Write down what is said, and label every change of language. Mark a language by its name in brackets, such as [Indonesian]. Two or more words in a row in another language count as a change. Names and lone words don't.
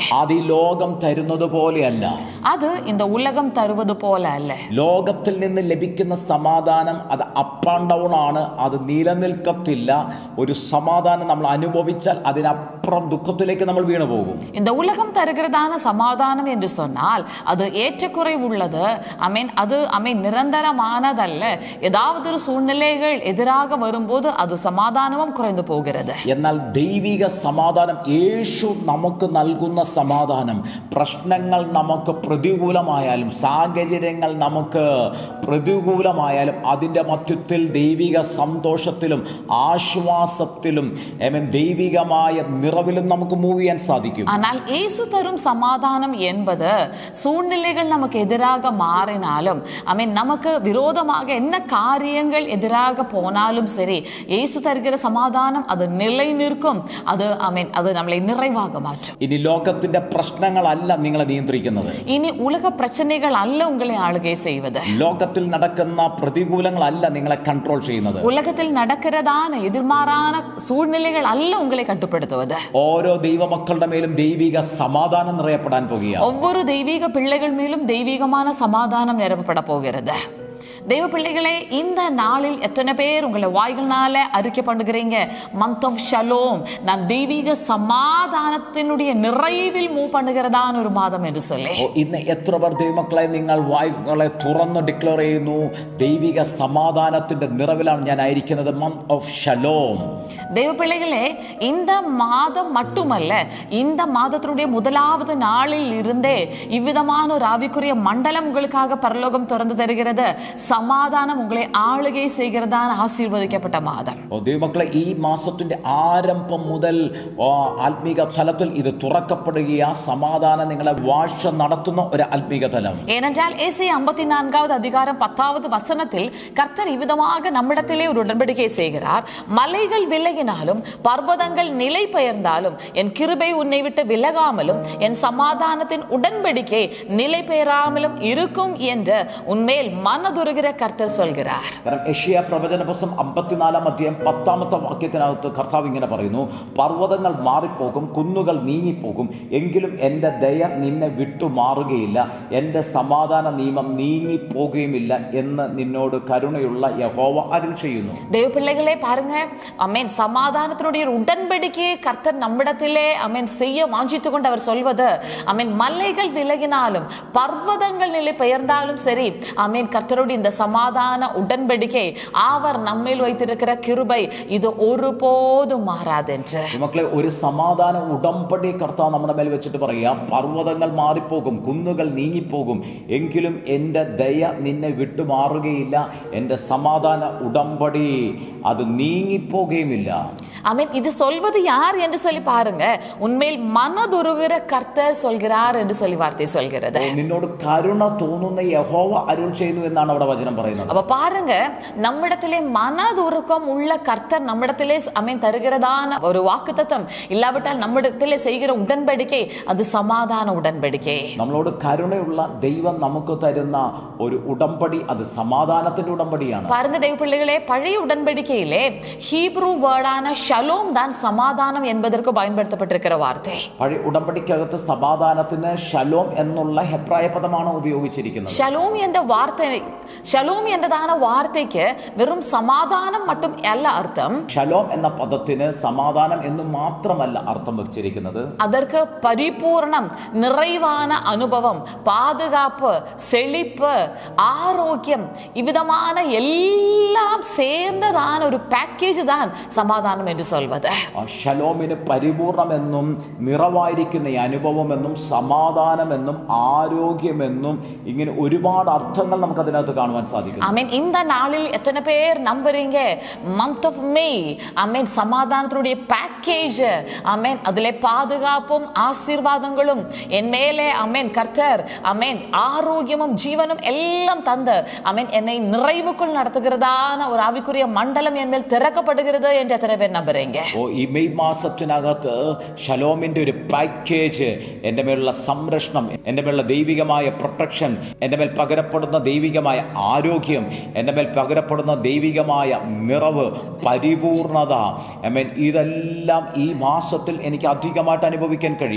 [Malayalam] അത് ഈ ലോകം തരുന്നത് പോലെയല്ല. [Tamil] அது இந்த உலகம் தருவது போல அல்ல. [Malayalam] ലോകത്തിൽ നിന്ന് ലഭിക്കുന്ന സമാധാനം അത് [English] up and down [Malayalam] ആണ്, അത് നിലനിൽക്കത്തില്ല. ഒരു സമാധാനം നമ്മൾ അനുഭവിച്ചാൽ അതിനപ്പുറം ദുഃഖത്തിലേക്ക് നമ്മൾ വീണു പോകും. [Tamil] இந்த உலகம் தருகிறதான சமாதானம் என்று சொன்னால் அது ஏற்றக்குறைவுள்ளது. அது நிரந்தரமானதல்ல. ஏதாவது ஒரு சூழ்நிலைகள் எதிராக வரும்போது அது சமாதானமும் குறைந்து போகிறது. [Malayalam] എന്നാൽ ദൈവിക സമാധാനം, യേശു നമുക്ക് നൽകുന്ന സമാധാനം, പ്രശ്നങ്ങൾ നമുക്ക് പ്രതികൂലമായാലും സാഹചര്യങ്ങൾ നമുക്ക് പ്രതികൂലമായാലും അതിൻ്റെ മധ്യത്തിൽ ദൈവിക സന്തോഷത്തിലും ആശ്വാസത്തിലും ദൈവികമായ നിറവിലും നമുക്ക് മൂവ് ചെയ്യാൻ സാധിക്കും. [Tamil] ஆனால் இயேசு தரும் சமாதானம் என்பது சூழ்நிலைகள் நமக்கு எதிராக மாறினாலும் நமக்கு விரோதமாக என்ன காரியங்கள் எதிராக போனாலும் சரி, இயேசு தருகிற சமாதானம் அது நிலை நிற்கும். அது அது நம்மளை நிறைவாக மாற்றும். [Malayalam] ഇനി ലോകത്തിന്റെ പ്രശ്നങ്ങളല്ല നിങ്ങളെ നിയന്ത്രിക്കുന്നത്. [Tamil] இனி உலக பிரச்சனைகள் அல்ல உங்களை ஆளுகை செய்வது. [Malayalam] ലോകത്തിൽ നടക്കുന്ന പ്രതികൂലങ്ങളല്ല നിങ്ങളെ കൺട്രോൾ ചെയ്യുന്നത്. [Tamil] உலகத்தில் நடக்கிறதான எதிர்மாறான சூழ்நிலைகள் அல்ல உங்களை கட்டுப்படுத்துவது. [Malayalam] ഓരോ ദൈവമക്കളുടെ മേലും ദൈവിക സമാധാനം നിറയപ്പെടാൻ പോകുകയാണ്. [Tamil] ஒவ்வொரு தெய்வீக பிள்ளைகள் மேலும் தெய்வீகமான சமாதானம் நிரப்பப்பட போகிறது. தெய்வ பிள்ளைகளே, இந்த நாளில் எத்தனை பேர் உங்களை வாய்களால அறிக்கை பண்ணுகிறீங்க, [English] month of Shalom, [Tamil] நான் தெய்வீக സമാധാനത്തിനുடைய நிறைவில் മൂവ് பண்ணுகிறதான [Malayalam] ഒരു മാസം എന്ന് [Tamil] சொல்லி. [Malayalam] ഇന്ന് എത്ര പേർ ദൈവമക്കളെ നിങ്ങൾ വായ്കളെ തുറന്ന് ഡിക്ലെയർ ചെയ്യുന്നു, ദൈവിക സമാധാനത്തിന്റെ നിറവിലാണ് ഞാൻ ആയിരിക്കുന്നത്, [English] month of Shalom. [Tamil] தெய்வ பிள்ளைகளே, இந்த மாதம் மட்டுமல்ல, இந்த மாதத்தினுடைய முதலாவது நாளில் இருந்தே இவ்விதமான ஒரு ஆவிக்குரிய மண்டலம் உங்களுக்காக பரலோகம் திறந்து தருகிறது. சமாதானம் உங்களை ஆளுகை செய்கிறதான ஆசீர்வதிக்கப்பட்ட மாதம். [Malayalam] ദൈവമക്കളെ, ഈ മാസത്തിന്റെ ആരംഭം മുതൽ ആത്മീക തലത്തിൽ ഇത് തുറക്കപ്പെടുകയാ. സമാധാനം നിങ്ങളെ വാഴ്ച നടത്തുന്ന ഒരു ആത്മീക തലം. [Tamil] ஏனென்றால் ஏசாயா 54வது அதிகாரம் 10வது வசனத்தில் கர்த்தர் இவ்விதமாக நம்மிடத்திலே ஒரு உடன்படிக்கை செய்கிறார். மலைகள் விலகினாலும் பர்வதங்கள் நிலை பெயர்ந்தாலும் என் கிருபை உன்னை விட்டு விலகாமலும் என் சமாதானத்தின் உடன்படிக்கை நிலை பெயராமலும் இருக்கும் என்று உன்மேல் மனதுருகிற கர்த்தர் சொல்கிறார். [Malayalam] കാരണം യെശയ്യാ പ്രവചന പുസ്തകം 54-ാം അധ്യായം 10-ാമത്തെ വാക്യത്തിനകത്ത് കർത്താവ് ഇങ്ങനെ പറയുന്നു, പർവ്വതങ്ങൾ മാറിപ്പോകും, കുന്നുകൾ നീങ്ങിപ്പോകും, എങ്കിലും എൻ്റെ ദയ നിന്നെ വിട്ടുമാറുകയില്ല, എൻ്റെ സമാധാന നിയമം നീങ്ങിപ്പോകുകയുമില്ല എന്ന് നിന്നോട് കരുണയുള്ള യഹോവ അരുൾ ചെയ്യുന്നു. [Tamil] தேவ பிள்ளைகளே பாருங்க, அமேன், சமாதானத்தினுடைய உடன்படிக்கையை கர்த்தர் நம்மிடத்திலே அமேன் செய்ய வாஞ்சித்து கொண்டு அவர் சொல்வது, அமேன், மலைகள் விலகினாலும் பர்வதங்கள் நிலை பெயர்ந்தாலும் சரி, அமேன், கர்த்தருடைய இந்த சமாதான உடன்படிக்கை அவர் நம்மில் வைத்திருக்கிற கிருபை இது ஒருபோதும் மாறாது என்று. [Malayalam] മക്കളെ, ഒരു സമാധാന ഉടമ്പടി കർത്താവ് നമ്മുടെ മേൽ വെച്ചിട്ട് പറയാം, പർവ്വതങ്ങൾ മാറിപ്പോകും, കുന്നുകൾ നീങ്ങിപ്പോകും, എങ്കിലും എൻ്റെ ദയ നിന്നെ വിട്ടുമാറുകയില്ല, എൻ്റെ സമാധാന ഉടമ്പടി അത് നീങ്ങിപ്പോകുകയുമില്ല. [Tamil] ஆமென். இது சொல்வது யார் என்று சொல்லி பாருங்க, உண்மையில் மனதுருகிற கர்த்தர் சொல்கிறார் என்று சொல்லி வார்த்தை சொல்கிறது. [Malayalam] നിന്നോട് കരുണ തോന്നുന്ന യഹോവ അരുൾ ചെയ്യുന്നു എന്നാണ് അവിടെ വചനം പറയുന്നത്. [Tamil] அப்ப பாருங்க, நம்மிடத்திலே மனதுருக்கம் உள்ள கர்த்தர் நம்மிடத்திலே அமேன் தருகிறதான ஒரு வாக்குத்தத்தம் இல்லாவிட்டால் நம்மிடத்திலே செய்கிற உடன்படிக்கை அது சமாதான உடன்படிக்கை. [Malayalam] നമ്മളോട് കരുണയുള്ള ദൈവം നമുക്ക് തരുന്ന ഒരു ഉടമ്പടി അത് സമാധാനത്തിന്റെ ഉടമ്പടിയാണ്. [Tamil] பாருங்க தெய்வ பிள்ளைகளே, பழைய உடன்படிக்கையிலே [English] Hebrew wordஆன [Tamil] ஷலோம் தான் சமாதானம் என்பதற்கு பயன்படுத்தப்பட்டிருக்கிற வார்த்தை. [Malayalam] പഴയ ഉടമ്പടിക്കകത്ത് സമാധാനത്തിന് ഷലോം എന്നുള്ള ഹെബ്രായ പദമാണ് ഉപയോഗിച്ചിരിക്കുന്നത്. [Tamil] ஷலோம் என்ற வார்த்தை, ஷலோம் என்றதான வார்த்தைக்கு வெறும் சமாதானம் மட்டும் அல்ல அர்த்தம். [Malayalam] ഷലോം എന്ന പദത്തിന് സമാധാനം എന്ന് മാത്രമല്ല അർത്ഥം വെച്ചിരിക്കുന്നത്, [Tamil] அதற்கு பரிபூர்ணம், நிறைவான அனுபவம், பாதுகாப்பு, செழிப்பு, ஆரோக்கியம், இவ்விதமான எல்லாம் சேர்ந்ததான ஒரு பேக்கேஜ் தான் சமாதானம் என்று சொல்வது. [Malayalam] ഷലോമിന് പരിപൂർണമെന്നും നിറവായിരിക്കുന്ന അനുഭവമെന്നും സമാധാനമെന്നും ആരോഗ്യമെന്നും ഇങ്ങനെ ഒരുപാട് അർത്ഥങ്ങൾ നമുക്ക് അതിനകത്ത് കാണുവാൻ സാധിക്കും. [Tamil] ஆமென். இந்த நாளில் எத்தனை பேர் நம்புறீங்க, [English] month of May, [Tamil] ஆமென், சமாதானத்துடைய பேக்கேஜ், ஆமென், அதிலே பாதுகாப்பும் ஆசீர்வாதங்களும் என் மேலே, ஆமென், கர்த்தர், ஆமென், ஆரோக்கியமும் ஜீவனும் எல்லாம் தந்து, ஆமென், என்னை நிறைவுக்குள் நடத்துகிறதான ஒரு ஆவிக்குரிய மண்டலம் என் மேல் திறக்கப்படுகிறது என்று எத்தனை பேர் நம்புறீங்க? [Malayalam] ഈ മെയ് മാസത്തിനകത്ത് ഷലോമിന്റെ ഒരു പാക്കേജ്, എൻ്റെ മേലുള്ള സംരക്ഷണം, എൻ്റെ മേലുള്ള ദൈവികമായ പ്രൊട്ടക്ഷൻ, എൻ്റെ മേൽ പകരപ്പെടുന്ന ദൈവികമായ ആരോഗ്യം, എൻ്റെ മേൽ പകരപ്പെടുന്ന ദൈവികമായ നിറവ്, പരിപൂർണത, ഇതെല്ലാം ഈ മാസത്തിൽ എനിക്ക് അധികമായിട്ട് അനുഭവിക്കാൻ കഴിയും.